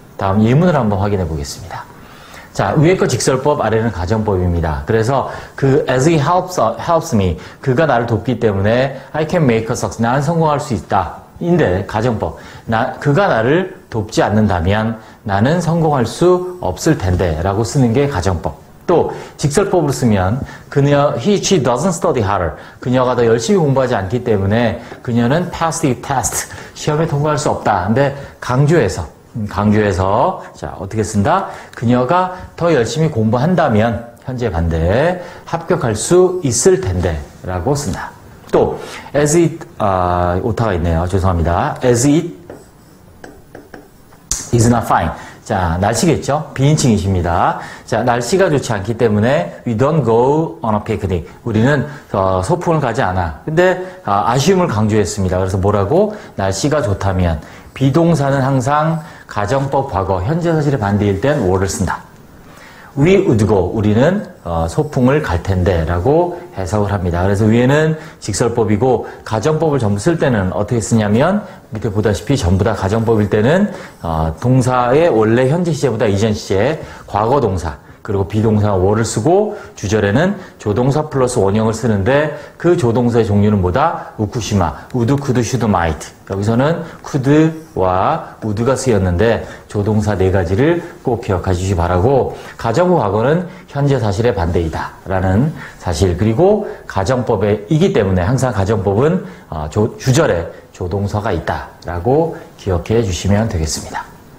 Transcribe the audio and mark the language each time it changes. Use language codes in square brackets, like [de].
[ko] 다음 예문을 한번 확인해 보겠습니다. 자, 위에 거 직설법, 아래는 가정법입니다. 그래서 [en] as he helps me, [ko] 그가 나를 돕기 때문에 [en] I can make a success, [ko] 나는 성공할 수 있다. 인데 가정법, 그가 나를 돕지 않는다면 나는 성공할 수 없을 텐데 라고 쓰는 게 가정법. 또 직설법으로 쓰면 [en] she doesn't study harder. [ko] 그녀가 더 열심히 공부하지 않기 때문에 그녀는 [en] pass the test, [ko] 시험에 통과할 수 없다. 근데 강조해서 자, 어떻게 쓴다? 그녀가 더 열심히 공부한다면 현재 반대 합격할 수 있을 텐데 라고 쓴다. 또 as it 오타가 있네요. 죄송합니다. [en] as it is not fine. [ko] 자, 날씨겠죠? 비인칭이십니다. 자, 날씨가 좋지 않기 때문에 [en] we don't go on a picnic. [ko] 우리는 소풍을 가지 않아. 근데 아쉬움을 강조했습니다. 그래서 뭐라고? 날씨가 좋다면 비동사는 항상 가정법 과거, 현재 사실의 반대일 땐 were를 쓴다. [en] We would go, [ko] 우리는 소풍을 갈 텐데 라고 해석을 합니다. 그래서 위에는 직설법이고 가정법을 전부 쓸 때는 어떻게 쓰냐면 밑에 보다시피 전부 다 가정법일 때는 동사의 원래 현재 시제보다 이전 시제, 과거 동사, 그리고 비동사 were를 쓰고 주절에는 조동사 플러스 원형을 쓰는데 그 조동사의 종류는 뭐다? [en] 우쿠시마, would, could, should, might. [ko] 여기서는 could와 would가 쓰였는데 조동사 네 가지를 꼭 기억해 주시기 바라고 가정법 과거는 현재 사실의 반대이다 라는 사실 그리고 가정법이기 때문에 항상 가정법은 주절에 조동사가 있다 라고 기억해 주시면 되겠습니다.